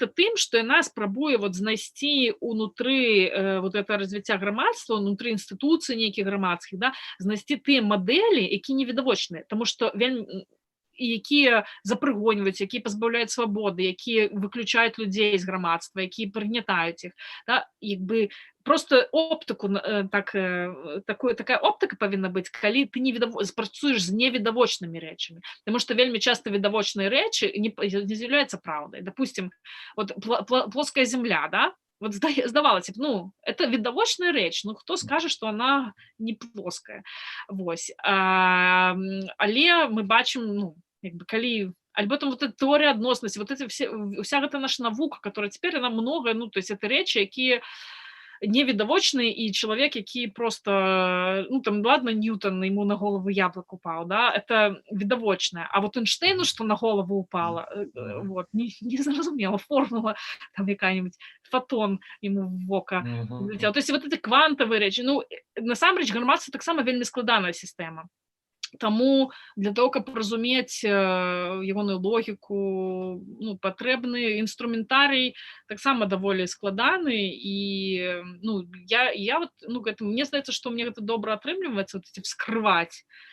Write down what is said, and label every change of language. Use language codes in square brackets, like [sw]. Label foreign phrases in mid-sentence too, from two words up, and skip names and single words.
[be] тым, што яна спрабуе вот знайсці унутры вот это развіцця грамадства, унутры інстытуцый нейкіх грамадскіх, да, знайсці тыя мадэлі, які невідавочныя, таму што якія запрыгоньваюць, якія пазбаўляюць свабоды, якія выключаюць людзей з грамадства, якія прыгнятаюць іх, да, як бы просто оптыку такая оптыка павінна быць, калі ты працуеш з невідавочнымі рэчамі, таму што вельмі часта відавочныя рэчы не з'яўляюцца праўдай. [ru] Допустим, вот плоская земля, [be] да, вот здавалася б, ну, это відавочная рэч, ну, хто скажа, што она не плоская. Вось. Але мы бачым, ну, як бы, калі альбо там вот эта теория адноснасці, вот вся гэта наша навука, которая цяпер яна многая, ну, то есть это рэчы, якія невідавочны, і чалавек, які просто, ну, там, ладно, Ньютон, [ru] ему на голову яблок упал, [be] да, это відавочнае. [ru] А вот Эйнштейну, что на голову упало, вот, не зразумела, формула там какая-нибудь, фотон ему в вока влетел. То есть вот эти квантовые [be] рэчы, ну, насамрэч, грамадства таксама вельмі складаная сістэма. Таму для того, каб разумець ягоную логіку, ну, патрэбны інструментарый таксама даволі складаны, і, ну, я вот, ну, мне здаецца, што мне гэта добра атрымліваецца, вот эти вскрываць